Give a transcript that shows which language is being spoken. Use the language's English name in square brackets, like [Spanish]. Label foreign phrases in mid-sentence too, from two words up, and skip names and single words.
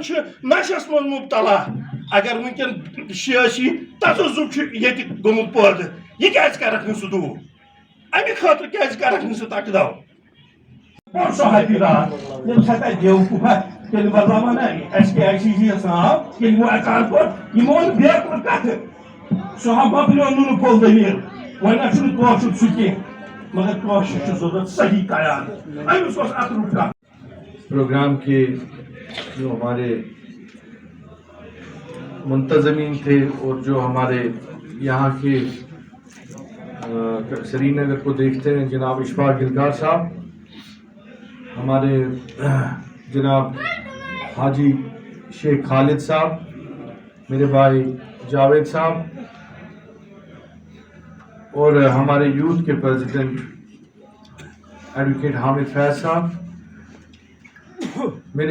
[Kashmiri] چھِ نشس منٛز مبتلا اگر ونکٮ۪ن سیٲسی تذبذب چھُ ییٚتہِ گوٚمُت پٲدٕ یہِ کیٛازِ کرکھ نہٕ سُہ دوٗر امہِ خٲطرٕ کیٛازِ کرکھ نہٕ ژٕ تقدو پرسو ہتی رات ییٚمہِ ساتہٕ اَتہِ بیوقوٗفا تیٚلہِ بدلاوان نا ایس کے آی سی جی یس ناو ییٚلہِ وۄنۍ اَژان کوٚر یِمو ووٚن بیکُن کتھٕ سُہ ہا مۄکلیو نُنہٕ پھوٚل دٔلیٖل وۄنۍ نہ چھُنہٕ کٲشُر سُہ کینٛہہ مگر کٲشُر چھُ ضروٗرت صحیح قیادت أمِس اوس اَترُک کتھ [Urdu] پروگرام کے جو ہمارے منتظمین تھے اور جو ہمارے یہاں کے سری نگر کو دیکھتے ہیں جناب اشفاق گلگار صاحب ہمارے جناب حاجی شیخ خالد صاحب میرے بھائی جاوید صاحب اور ہمارے یوتھ کے پریزیڈنٹ ایڈوکیٹ حامد فیض صاحب میرے